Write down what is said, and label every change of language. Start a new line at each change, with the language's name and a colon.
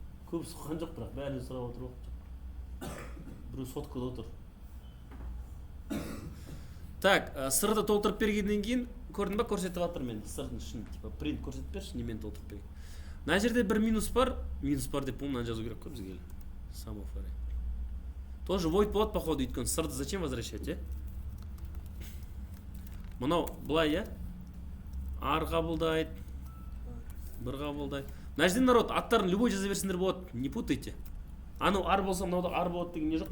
Kazakh: Көп сұққан жоқ, бірақ бәрін сұрап отыр жоқ. Біреу соткада отыр. Так, сырды толтырып бергеннен кейін, көрдің ба, көрсетіп жатыр мен сырдың ішін,
Russian: типа
Kazakh: принт көрсетіп берші, немен толтырып берген. Мына жерде бір минус бар деп бұнан жазу керек қой бізге.
English: Sum of array.
Kazakh: Тоже void болады
Russian: походу,
Kazakh: өйткені сырды
Russian: зачем возвращать,
Kazakh: е? Мынау былай, е? R қабылдайды, 1 қабылдайды. Мына жерде народ аттарын
Russian: любой
Kazakh: жаза берсіңдер болады,
Russian: не путайте.
Kazakh: Анау R болса, мынау да R болады деген не жоқ.